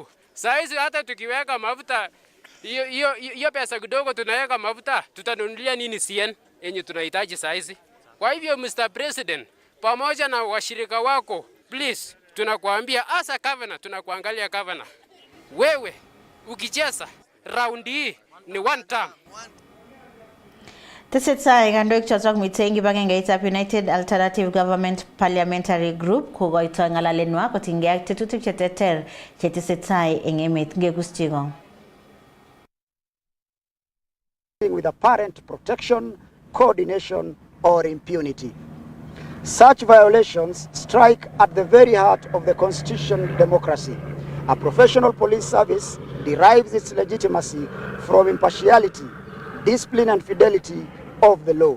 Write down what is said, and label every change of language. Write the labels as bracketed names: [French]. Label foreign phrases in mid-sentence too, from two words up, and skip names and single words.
[Swahili] Saa hizi hata tukiweka mafuta hiyo pesa kidogo tunaweka mafuta, tutanunulia nini CN yenye tunahitaji saa hizi? Kwa hivyo Mr. President, pamoja na washirika wako, please tunakuambia asa governor, tunakuangalia governor. Wewe ukicheza round hii ni [English] one term. [Kalenjin] Tesetai kandoik chotok mitei kibagengeitab United Alternative Government Parliamentary Group kokoito ng'alalenwa kotinygei ak tetutik cheterter chetesetai eng emet. Ngekus Chigong. [English] With apparent protection, coordination or impunity. Such violations strike at the very heart of the constitutional democracy. A professional police service derives its legitimacy from impartiality, discipline and fidelity of the law.